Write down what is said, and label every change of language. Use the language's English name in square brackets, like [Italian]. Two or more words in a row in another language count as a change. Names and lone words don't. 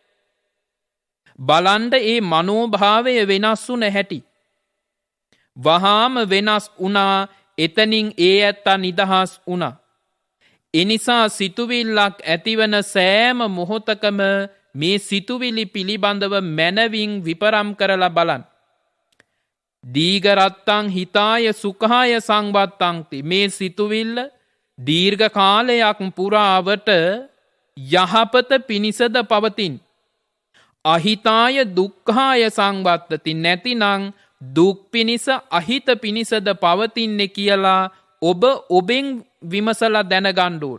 [Sinhala] බලන්ඩ ඒ මනෝභාවය වෙනස් වුන හැටි. වහාම වෙනස් වුණා එතනින් ඒ ඇත්තා නිදහස් වුණා. එනිසා සිතුවිල්ලක් ඇතිවන සෑම මොහොතකම මේ සිතුවිලි පිළිබඳව මැනවින් විපරම් කරලා බලන්. [Pali] දීගරත්තං හිතාය සුඛාය සංවත්තංති. [Sinhala] මේ සිතුවිල්ල දීර්ඝ කාලයක් පුරාවට යහපත පිණිසද පවතින්. [Pali] අහිතාය දුක්ඛාය සංවත්තති. [Sinhala] නැතිනම් දුක් පිණිස අහිත පිණිසද පවතින්නේ කියලා ඔබ ඔබෙන් විමසලා දැනගන්න ඕන.